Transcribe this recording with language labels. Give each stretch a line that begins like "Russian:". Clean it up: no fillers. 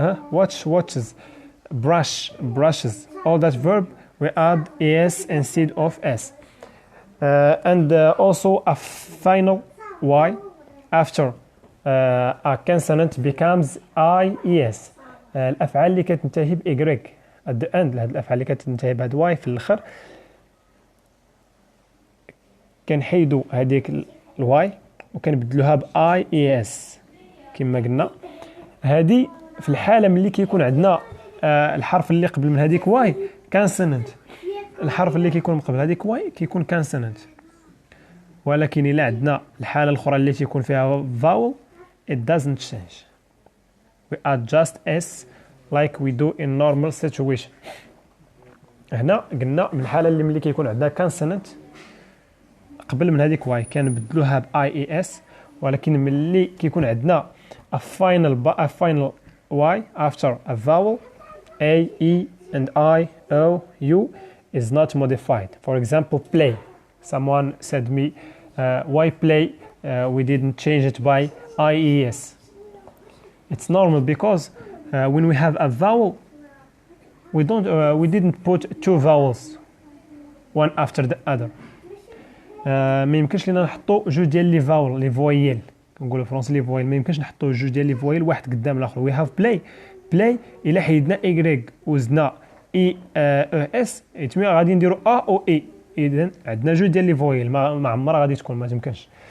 English: Watch, watches. Brush, brushes. All that verb we add es instead of s. And also a final y after a consonant becomes ies.
Arabic: الافعال اللي كتنتهي ب
English: y at the end،
Arabic: هاد الافعال اللي كتنتهي بهاد y في الاخر كنحيدوا هذيك الواي وكنبدلوها ب ies كما قلنا. هذه في الحاله ملي كيكون عندنا الحرف اللي قبل من هذيك واي كانسوننت، الحرف اللي كيكون قبل هذيك واي كيكون كانسوننت. ولكن الا عندنا الحاله الاخرى اللي تيكون فيها
English: vowel it doesn't change. We add just s like we do in normal situation.
Arabic: هنا قلنا من الحاله اللي ملي كيكون عندنا كانسوننت قبل من هذيك واي كنبدلوها ب ies، ولكن ملي كيكون عندنا
English: a final y after a vowel a, e and I, o, u is not modified. For example, play. Someone said me, why play? We didn't change it by ies. It's normal because when we have a vowel, we didn't put two vowels one after the other.
Arabic: ما يمكنش لينا نحطوا جوج ديال لي فاول لي فويل، كنقولوا فرونسي لي فويل، ما يمكنش نحطوا جوج ديال لي فويل واحد قدام الاخر.
English: we have play
Arabic: الا حيدنا اي وزدنا اي اس يتمي غادي نديروا ا او اي، اذا عندنا جوج ديال لي فويل ما عمرها غادي تكون، ما تمكنش.